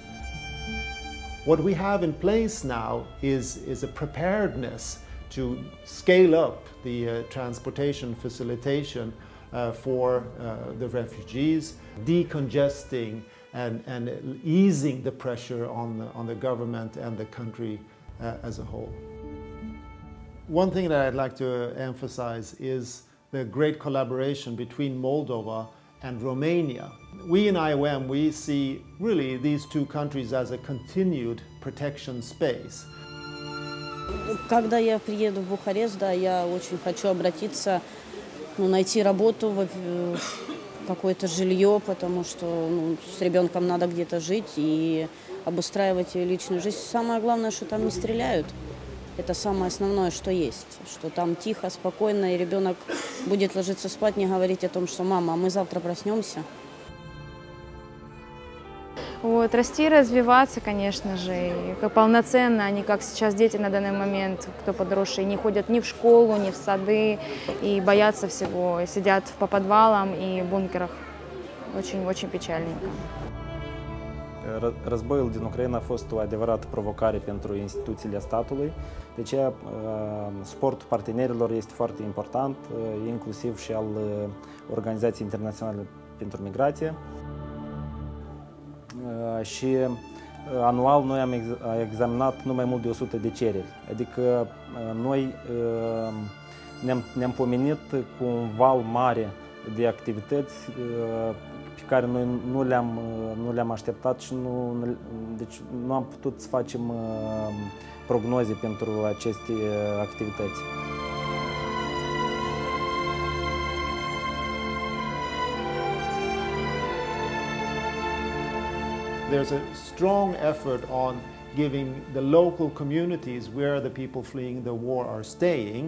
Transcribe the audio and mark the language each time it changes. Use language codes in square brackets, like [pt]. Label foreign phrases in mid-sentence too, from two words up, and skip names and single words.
[en] What we have in place now is a preparedness to scale up the transportation facilitation for the refugees, decongesting and easing the pressure on the government and the country as a whole. One thing that I'd like to emphasize is the great collaboration between Moldova and Romania. We in IOM, we see really these two countries as a continued protection space. [ru] Когда я приеду в Бухарест, да, я очень хочу обратиться, найти работу, какое-то жилье, потому что с ребенком надо где-то жить и обустраивать ее личную жизнь. Самое главное, что там не стреляют. Это самое основное, что есть. Что там тихо, спокойно, и ребенок будет ложиться спать, не говорить о том, что «мама, а мы завтра проснемся». Вот, расти и развиваться, конечно же, и как полноценно, а не как сейчас дети на данный момент, кто подросшие, не ходят ни в школу, ни в сады, и боятся всего, и sидят по подвалам и bунkerах. Очень păcălnică. [ro] Războiul din Ucraina a fost o adevărată provocare pentru instituțiile statului, de aceea suportul partenerilor este foarte important, inclusiv și al Organizației Internaționale pentru Migrație. Și anual noi am examinat nu mai mult de 100 de cereri, adică noi ne-am pomenit cu un val mare de activități pe care noi nu le-am așteptat și deci nu am putut să facem prognoze pentru aceste activități. [en] There's a strong effort on giving the local communities where the people fleeing the war are staying.